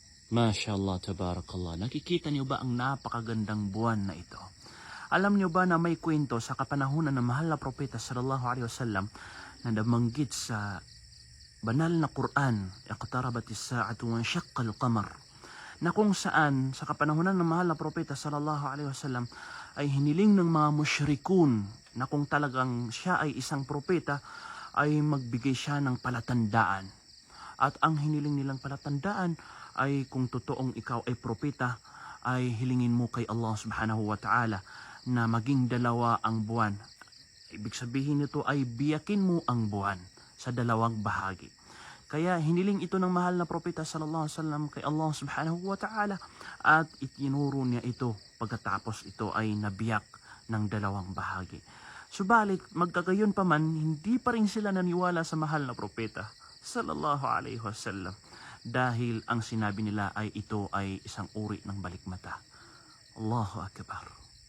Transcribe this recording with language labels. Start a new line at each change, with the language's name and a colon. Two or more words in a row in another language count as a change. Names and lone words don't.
Arabic: ما شاء الله تبارك الله.
Filipino: Nakikita niyo ba ang napakagandang buwan na ito? Alam niyo ba na may kwento sa kapanahunan ng mahal na propeta
Arabic: صلى الله عليه وسلم
Filipino: na nabanggit sa banal na Quran,
Arabic: اقتربت الساعة وانشق القمر,
Filipino: na kung saan sa kapanahunan ng mahal na propeta
Arabic: صلى الله عليه وسلم
Filipino: ay hiniling ng mga musyrikun na kung talagang siya ay isang propeta ay magbigay siya ng palatandaan. At ang hiniling nilang palatandaan ay kung totoong ikaw ay propeta, ay hilingin mo kay Allah
Arabic: سبحانه وتعالى
Filipino: na maging dalawa ang buwan. Ibig sabihin nito ay biyakin mo ang buwan sa dalawang bahagi. Kaya hiniling ito ng mahal na propeta
Arabic: صلى الله عليه وسلم
Filipino: kay Allah
Arabic: سبحانه وتعالى
Filipino: at itinuro niya ito pagkatapos ito ay nabiyak ng dalawang bahagi. Subalit magkagayon pa man, hindi pa rin sila naniwala sa mahal na propeta
Arabic: صلى الله عليه وسلم
Filipino: dahil ang sinabi nila ay ito ay isang uri ng balikmata.
Arabic: الله أكبر.